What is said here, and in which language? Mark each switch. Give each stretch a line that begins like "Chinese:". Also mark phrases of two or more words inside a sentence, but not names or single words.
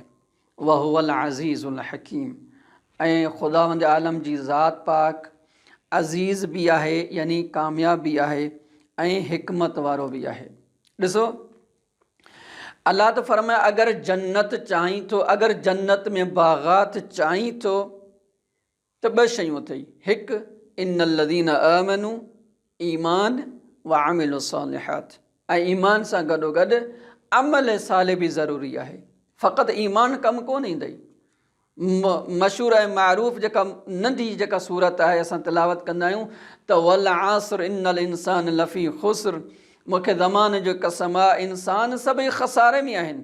Arabic: وهو العزيز الحكيم,
Sindhi: ऐं ख़ुदावंद आलम जी ज़ात पाक अज़ीज़ बि आहे, यानी कामयाब बि आहे, ऐं हिकमत वारो बि आहे। ॾिसो, अल्लाह त फरमाए अगरि जन्नत चाहीं थो, अगरि जन्नत में बाग़ात चाहीं थो त ॿ शयूं अथई। हिकु,
Arabic: إن الذين آمنوا,
Sindhi: ईमान,
Arabic: وعملوا الصالحات,
Sindhi: ऐं ईमान सां गॾोगॾु अमल साले बि ज़रूरी आहे। फ़क़ति ईमान कमु कोन ईंदई। मशहूर ऐं मारूफ़ जेका नंढी जेका सूरत आहे, असां तिलावत कंदा आहियूं त
Arabic: والعصر إن الإنسان لفي خسر,
Sindhi: मूंखे ज़माने जो कसम आहे, इंसान सभई ख़सारे में आहिनि।